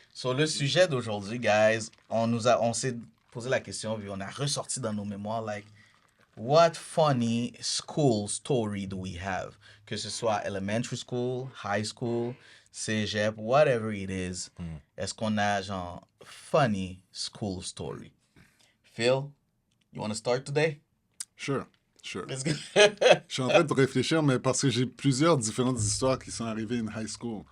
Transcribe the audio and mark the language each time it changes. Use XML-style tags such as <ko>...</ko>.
<fr>Sur le sujet d'aujourd'hui, guys, on s'est posé la question, puis on a ressorti dans nos mémoires,</fr> <en>like, what funny school story do we have?</en> <fr>Que ce soit</fr> <en>elementary school, high school,</en> <fr>cégep,</fr> <en>whatever it is.</en> <fr>Est-ce qu'on a, genre,</fr> <en>funny school story? Phil, you want to start today? Sure. Let's go.</en> <fr>Je suis en train de réfléchir, mais parce que j'ai plusieurs différentes histoires qui sont arrivées</fr> <en>in high school.</en>